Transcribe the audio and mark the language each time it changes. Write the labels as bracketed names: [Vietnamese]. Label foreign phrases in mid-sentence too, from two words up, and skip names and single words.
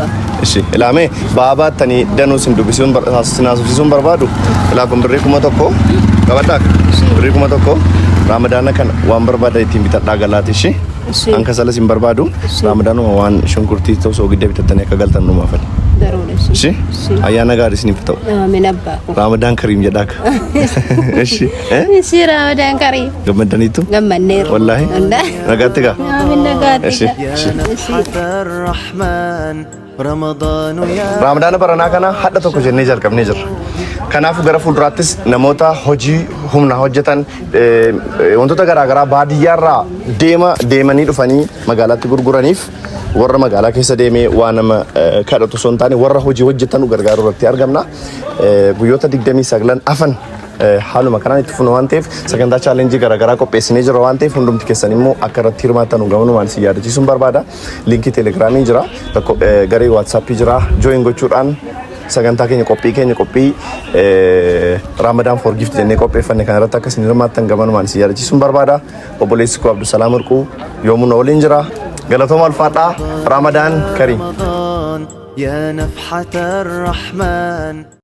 [Oromo] Ishi ilaamee baabaatanii danuu sin dubbisuun sinaasufsiisuun barbaadu ilaa kun birrii 1,000 qabadhaa birrii 1,000 Ramadana kana waan barbaada ittiin bitadhaa galaati ishi hanka salas hin barbaadu Ramadaanuma waan shunkurtii ta'u soogidda bitattanii akka galtan numaafani. Ishi ayyaana gaarii isiniif ta'u. Amiin abbaa. [Arabic] رمضان كريم [Oromo] jedhaa ka. Ishi. Ishi [Arabic] رمضان كريم. [Oromo] Gammaddaniitu? Gammanneeru. Wallaahi. Nagaatti gaa? Amiin nagaatti. Ishi. [Arabic] نفحة الرحمن رمضان يا [Oromo] Ramadana baranaa kana hadha tokko jennee jalqabnee jirra. Kanaafuu gara fuulduraattis namoota hojii humna hojjetan wantoota garaagaraa baadiyyaarraa deemanii dhufanii magaalaatti gurguraniif warra magaalaa keessa deemee waa nama kadhatu osoo hin taane warra hojii hojjetan gargaaru irratti argamna. Guyyoota 29 afan haaluma kanaan itti fufnu waan ta'eef sagantaa chaalenjii garaagaraa qopheessinee jira waan ta'eef hundumti keessan immoo akka irratti hirmaattan gabanumaan si yaadachiisuun barbaada. Linkii teelegiraamii jira, garee waatsaappii jira, jooyin gochuudhaan sagantaa keenya qophii Ramadaan [English] for gift [Oromo] jennee qopheeffanne kan irratti akka isin hirmaattan gabanumaan si yaadachiisuun barbaada. Obboleessi koo Abdusalaam Warquu yoomuu na waliin jira. Galatooma ulfaadhaa. [Arabic] رمضان كريم. يا نفحة الرحمن